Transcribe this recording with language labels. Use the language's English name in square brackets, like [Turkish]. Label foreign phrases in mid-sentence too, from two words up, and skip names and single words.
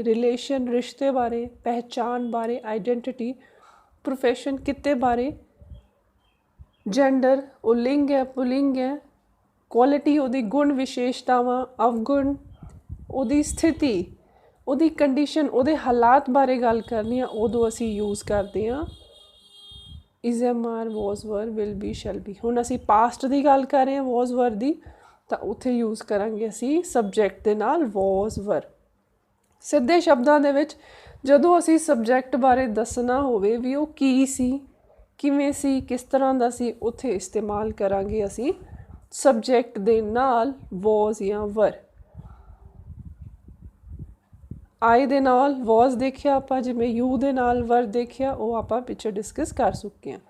[Punjabi] ਰਿਲੇਸ਼ਨ, ਰਿਸ਼ਤੇ ਬਾਰੇ, ਪਹਿਚਾਣ ਬਾਰੇ, ਆਈਡੈਂਟੀਟੀ, ਪ੍ਰੋਫੈਸ਼ਨ, ਕਿੱਤੇ ਬਾਰੇ, ਜੈਂਡਰ, ਉਹ ਲਿੰਗ ਹੈ, ਪੁਲਿੰਗ ਹੈ, ਕੁਆਲਿਟੀ, ਉਹਦੀ ਗੁਣ ਵਿਸ਼ੇਸ਼ਤਾਵਾਂ, ਅਵਗੁਣ, ਉਹਦੀ ਸਥਿਤੀ, ਉਹਦੀ ਕੰਡੀਸ਼ਨ, ਉਹਦੇ ਹਾਲਾਤ ਬਾਰੇ ਗੱਲ ਕਰਨੀ ਆ, ਉਦੋਂ ਅਸੀਂ ਯੂਜ਼ ਕਰਦੇ ਹਾਂ [English] is am are, was were, will be shall be। [Punjabi] ਹੁਣ ਅਸੀਂ ਪਾਸਟ ਦੀ ਗੱਲ ਕਰ ਰਹੇ ਹਾਂ [English] was were [Punjabi] ਦੀ, ਤਾਂ ਉੱਥੇ ਯੂਜ਼ ਕਰਾਂਗੇ ਅਸੀਂ ਸਬਜੈਕਟ ਦੇ ਨਾਲ [English] was were। [Punjabi] ਸਿੱਧੇ ਸ਼ਬਦਾਂ ਦੇ ਵਿੱਚ ਜਦੋਂ ਅਸੀਂ ਸਬਜੈਕਟ ਬਾਰੇ ਦੱਸਣਾ ਹੋਵੇ ਵੀ ਉਹ ਕੀ ਸੀ, ਕਿਵੇਂ ਸੀ, ਕਿਸ ਤਰ੍ਹਾਂ ਦਾ ਸੀ, ਉੱਥੇ ਇਸਤੇਮਾਲ ਕਰਾਂਗੇ ਅਸੀਂ ਸਬਜੈਕਟ ਦੇ ਨਾਲ was ਜਾਂ were। ਆਈ ਦੇ ਨਾਲ was ਦੇਖਿਆ ਆਪਾਂ, ਜਿਵੇਂ ਯੂ ਦੇ ਨਾਲ were ਦੇਖਿਆ, ਉਹ ਆਪਾਂ ਪਿੱਛੇ ਡਿਸਕਸ ਕਰ ਚੁੱਕੇ ਹਾਂ।